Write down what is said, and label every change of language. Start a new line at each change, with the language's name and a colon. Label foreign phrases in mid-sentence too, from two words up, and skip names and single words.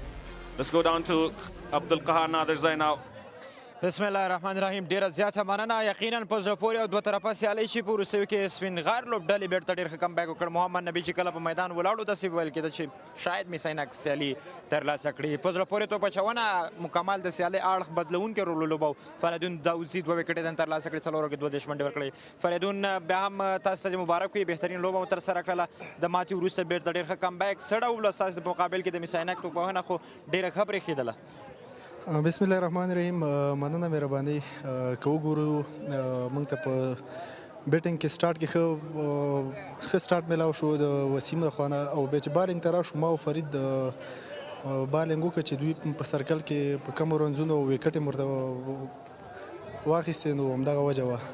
English: Let's go down to Abdul Qahar Naderzai now.
Arabic: بسم الله الرحمن الرحیم.
Pashto: ډیره زیاته مننه. یقینا په زړه پورې او دوه طرفه سیالۍ چې په وروستیو کې سپینغار لوبډلې بیرته ډېر ښه کمبیک وکړ. محمد نبي چې کله په میدان ولاړو داسې ویل کېده چې شاید mis-e-Ainak سیالي ترلاسه کړي. په زړه پورې توپ اچونه مکمل د سیالۍ اړخ بدلونکی رول ولوباو. فریدون داوزي 2 وکټې ترلاسه کړي، څلورو کې 2 دېرش منډې ورکړې. فریدون بیا هم تاسو ته مبارک وي، بهترین لوبه مو ترسره کړله. د ماتې وروسته بیرته ډېر ښه کمبیک. سړه وبله ستاسو په مقابل کې د mis-e-Ainak توپوهنه خو ډېره ښه برېښېدله.
Arabic: بسم الله الرحمن الرحیم.
Pashto: مننه مهرباني. که وګورو موږ ته په بیټینګ کې سټارټ کې ښه سټارټ میلاو شو د وسیم د خوا نه، او بیا چې بالینګ ته راشو ما او فرید بالینګ وکړه چې دوی په سرکل کې په کمو رنزونو ویکټ یې ورته واخیستې، نو همدغه وجه وه.